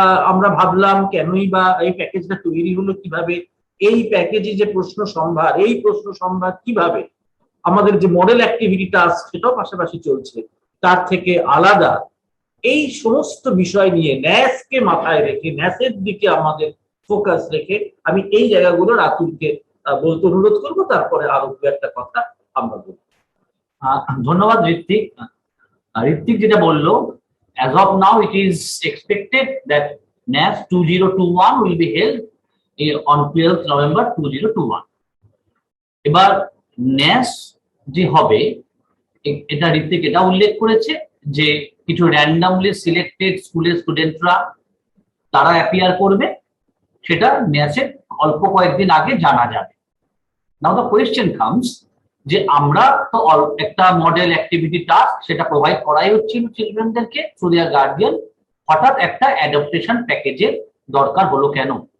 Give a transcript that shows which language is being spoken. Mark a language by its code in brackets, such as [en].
[bn] আমরা ভাবলাম, কেনই বা এই প্যাকেজটা তৈরি হলো, কিভাবে এই প্যাকেজে যে প্রশ্ন সম্ভার, এই প্রশ্ন সম্ভার কিভাবে আমাদের যে মডেল অ্যাক্টিভিটি টাস্ক সেটাও পাশাপাশি চলছে তার থেকে আলাদা, এই সমস্ত বিষয় নিয়ে ন্যাসকে মাথায় রেখে, ন্যাসের দিকে আমাদের ফোকাস রেখে আমি এই জায়গাগুলো রাতুলকে বলতে অনুরোধ করবো, তারপরে আরো দু একটা কথা আমরা বলবো। ধন্যবাদ ঋত্বিক। ঋত্বিক যেটা বললো, [en] as of now it is expected that NAS 2021 will be held on 12th November 2021. [bn] এবার NAS যে হবে, এটা ঋত্বিক এটা উল্লেখ করেছে যে কিছু র্যান্ডামলি সিলেক্টেড স্কুলের স্টুডেন্টরা তারা অ্যাপিয়ার করবে, সেটা ন্যাসের অল্প কয়েকদিন আগে জানা যাবে। [en] now the question comes [bn] যে আমরা তো একটা মডেল অ্যাক্টিভিটি টাস্ক সেটা প্রোভাইড করাই হচ্ছিল চিলড্রেনদেরকে [en] through their guardian, [bn] হঠাৎ একটা অ্যাডাপ্টেশন প্যাকেজের দরকার হলো কেন?